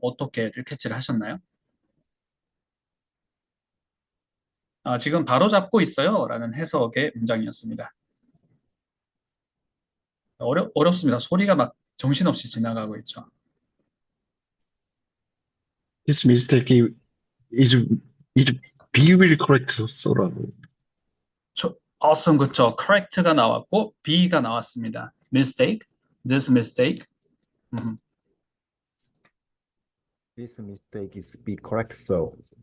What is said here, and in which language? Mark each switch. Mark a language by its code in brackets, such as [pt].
[ko] 어떻게들 캐치를 하셨나요? 지금 바로 잡고 있어요 라는 해석의 문장이었습니다. 어렵습니다. 소리가 막 정신없이 지나가고 있죠. [en] This mistake is be will correct so라고. [ko] awesome, 그쵸. correct가 나왔고 be가 나왔습니다. [en] mistake, this mistake. This mistake is be correct, so.